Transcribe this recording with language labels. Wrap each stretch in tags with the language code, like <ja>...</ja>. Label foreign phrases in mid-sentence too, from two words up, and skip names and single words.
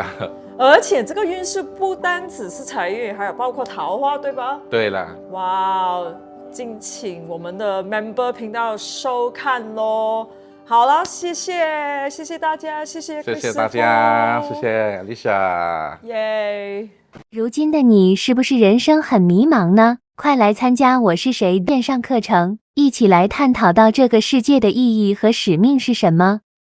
<zh>而且這個運勢不單只是財運，還有包括桃花，對吧？對了。哇，敬請我們的 member 頻道收看咯。好了，謝謝大家，謝謝大家，謝謝 Alicia。耶！如今的你是不是人生很迷茫呢？快來參加我是誰線上課程，一起來探討到這個世界的意義和使命是什麼。</zh>